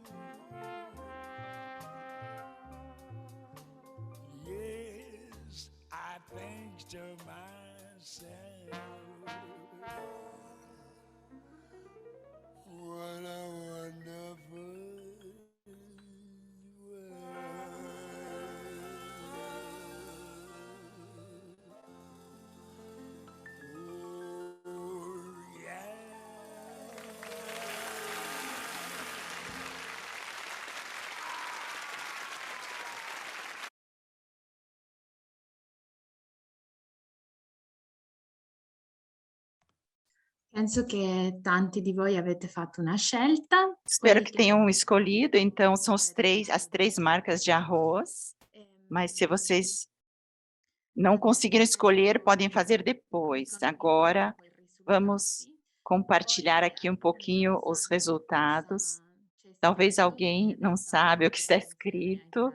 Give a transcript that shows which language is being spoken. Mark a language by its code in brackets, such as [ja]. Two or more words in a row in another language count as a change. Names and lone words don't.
[en] Yes, I think to myself, what a wonderful world. Oh, yeah. [it] Penso che tanti di voi avete fatto una scelta. [pt] Espero [it] Quelli [pt] que tenham escolhido. Então, são as três marcas de arroz. Mas se vocês não conseguiram escolher, podem fazer depois. Agora, vamos compartilhar aqui um pouquinho os resultados. Talvez alguém não sabe o que está escrito.